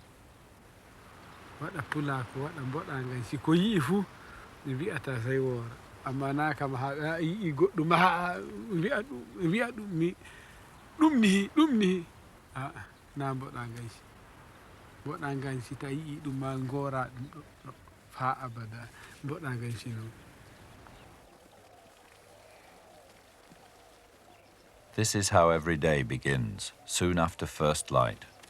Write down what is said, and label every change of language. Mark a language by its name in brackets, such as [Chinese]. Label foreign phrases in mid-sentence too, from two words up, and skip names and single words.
[Fula] waɗa pulaku waɗa boɗangansi ko yii fuu mi wi'ata sey woora amma naka ma haaɓe yii goɗɗum ha wi'a ɗum mi ɗum ni na boɗangansi boɗangansi ta yii ɗum ma ngora ɗum ɗo fa abada boɗangansi noon. [English] This is how every day begins, soon after first light.